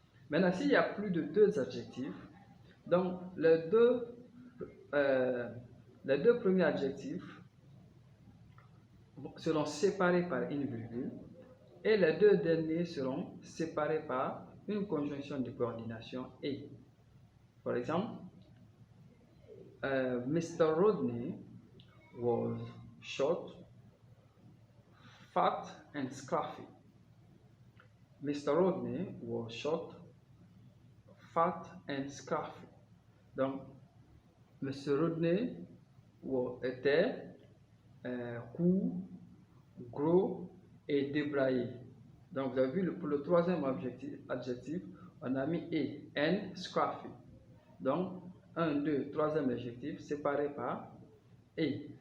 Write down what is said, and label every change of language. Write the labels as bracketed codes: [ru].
[fr] Maintenant, s'il y a plus de deux adjectifs, donc les deux premiers adjectifs seront séparés par une virgule et les deux derniers seront séparés par une conjonction de coordination et. Par exemple, Mr. [en] Rodney was short, fat and scruffy. Mr. Rodney was short, fat and scruffy. [fr] Donc, M. Rodney était court, gros et débraillé. Donc, vous avez vu, pour le troisième adjectif, on a mis et, and, scruffy. Donc, 1, 2, troisième adjectif séparé par et.